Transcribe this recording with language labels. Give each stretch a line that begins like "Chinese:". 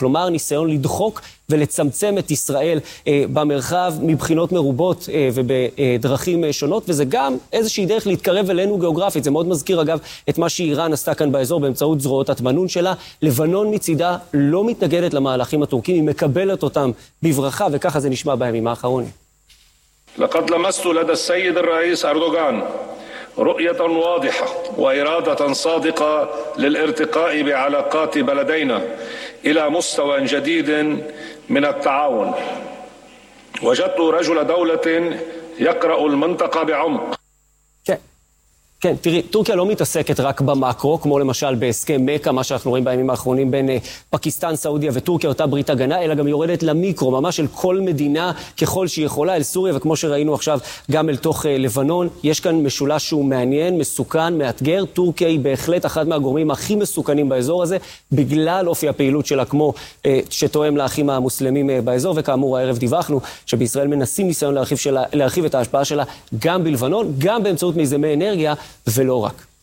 Hebrew: כלומר, ניסיון לדחוק ולצמצם את ישראל במרחב מבחינות מרובות ובדרכים שונות, וזה גם איזושהי דרך להתקרב אלינו גיאוגרפית. זה מאוד מזכיר, אגב, את מה שאיראן עשתה כאן באזור באמצעות זרועות התמנון שלה. לבנון מצידה לא מתנגדת למהלכים הטורקים, היא מקבלת אותם בברכה, וככה זה נשמע בימים האחרונים.
Arabic: לقد لمست لدى السيد الرئيس اردوغان رؤيه واضحه واراده صادقه للارتقاء بعلاقات بلدينا الى مستوى جديد من التعاون وجدت رجل دوله يقرا المنطقه بعمق
Hebrew: כן, תראי, טורקיה לא מתעסקת רק במאקרו, כמו למשל בהסכם מקה, מה שאנחנו רואים בימים האחרונים בין פקיסטן, סעודיה וטורקיה, אותה ברית הגנה, אלא גם יורדת למיקרו, ממש אל כל מדינה ככל שהיא יכולה, אל סוריה, וכמו שראינו עכשיו גם אל תוך לבנון. יש כאן משולש שהוא מעניין, מסוכן, מאתגר. טורקיה היא בהחלט אחד מהגורמים הכי מסוכנים באזור הזה, בגלל אופי הפעילות שלה, כמו שתואם לאחים המוסלמים באזור, וכאמור, הערב דיווחנו שבישראל מנסים ניסיון להרחיב שלה, להרחיב את ההשפעה שלה גם בלבנון, גם באמצעות מיזמי אנרגיה, ולא רק.